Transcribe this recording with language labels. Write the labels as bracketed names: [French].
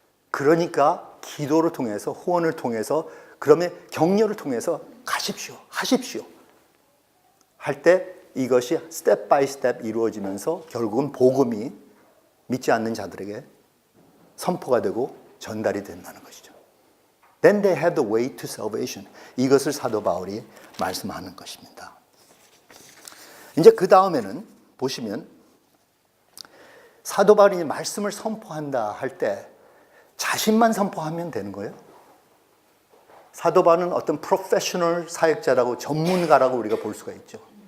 [Korean] 그러니까 기도를 통해서, 후원을 통해서, 그러면 격려를 통해서 가십시오, 하십시오 할 때 이것이 스텝 바이 스텝 이루어지면서 결국은 복음이 믿지 않는 자들에게 선포가 되고 전달이 된다는 것이죠. [English] Then they have the way to salvation. [Korean] 이것을 사도 바울이 말씀하는 것입니다. 이제 그 다음에는 보시면 사도 바울이 말씀을 선포한다 할 때 자신만 선포하면 되는 거예요? 사도 바울은 어떤 프로페셔널 사역자라고 전문가라고 우리가 볼 수가 있죠.